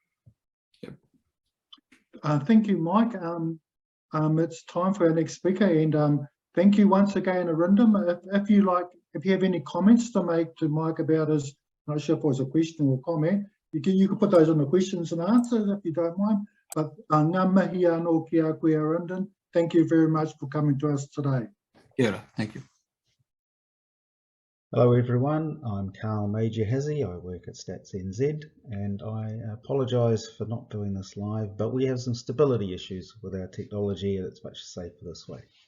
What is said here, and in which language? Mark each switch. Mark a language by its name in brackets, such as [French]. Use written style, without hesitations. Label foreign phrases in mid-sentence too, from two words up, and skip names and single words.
[English] Thank you, Mike. It's time for our next speaker, and thank you once again, Arindam. If you have any comments to make to Mike about his, I'm not sure if it was a question or comment, you can put those in the questions and answers if you don't mind. [Māori] But ngā mihi anō ki a koe, Arindam. [English] Thank you very much for coming to us today. Yeah, thank you. Hello everyone, I'm Karl Majorhazi. I work at StatsNZ, and I apologise for not doing this live, but we have some stability issues with our technology, and it's much safer this way.